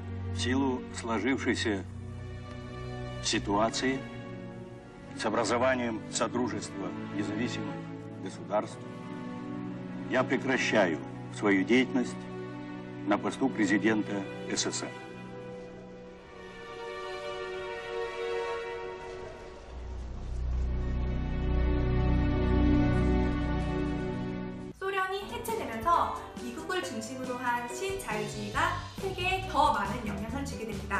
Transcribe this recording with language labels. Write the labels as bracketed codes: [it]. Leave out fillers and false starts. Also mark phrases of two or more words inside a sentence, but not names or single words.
[ru] В силу сложившейся ситуации с образованием Содружества независимых государств я прекращаю свою деятельность на посту президента СССР. [ko] 소련이 해체되면서 미국을 중심으로 한 신자유주의가 세계에 더 많은 영향을 주게 됩니다.